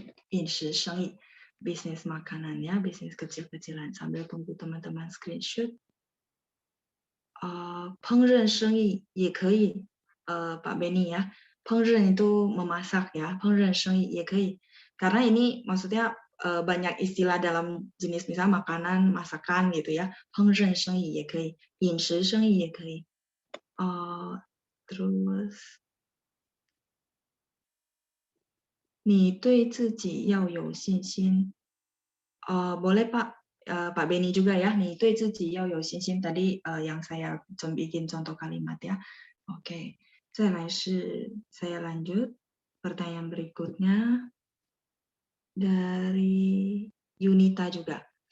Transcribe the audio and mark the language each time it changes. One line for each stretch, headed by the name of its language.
Indonesian: 饮食生意 bisnis makanan ya, bisnis kecil-kecilan. Sambil tunggu teman-teman screenshot.
Chinese: 烹饪生意也可以, Pak Benny ya.
Indonesian: 烹饪 itu memasak ya,
Chinese: 烹饪生意也可以.
Indonesian: Karena ini maksudnya banyak istilah dalam jenis misalnya makanan, masakan gitu ya.
Chinese: 烹饪生意也可以, 饮食生意也可以.Terus 你对自己要有信心.
Indonesian: Boleh Pak, Pak Benny juga ya.
Chinese: 你对自己要有信心
Indonesian: tadi yang saya bikin contoh kalimat ya. Oke,
Chinese: 再来是
Indonesian: saya lanjut. Pertanyaan berikutnya dari Yunita juga.